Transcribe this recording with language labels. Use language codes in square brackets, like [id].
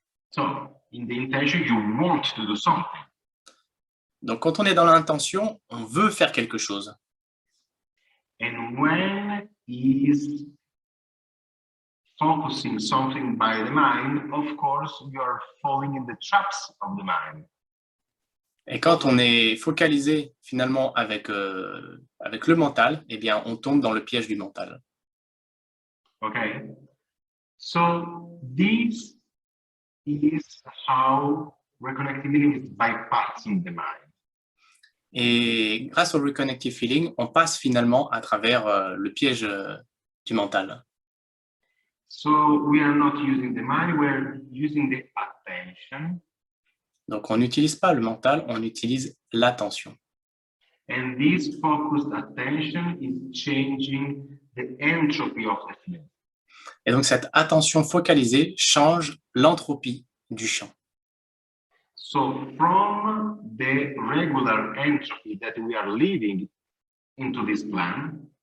[en] So, in the intention, you want to do something. [fr] Donc, quand on est dans l'intention, on veut faire quelque chose. [en] And when is focusing something by the mind, of course, you are falling in the traps of the mind. [fr] Et quand on est focalisé finalement avec le mental, eh bien, on tombe dans le piège du mental. [en] Okay. So this is how reconnective healing is bypassing the mind. [fr] Et grâce au Reconnective Feeling, on passe finalement à travers le piège du mental. [en] So we are not using the mind, we are using the attention. [fr] Donc, on n'utilise pas le mental, on utilise l'attention. [en] And this focused attention is changing the entropy of the field. [fr] Et donc, cette attention focalisée change l'entropie du champ. [en] So from the regular entropy that we are living into this plan,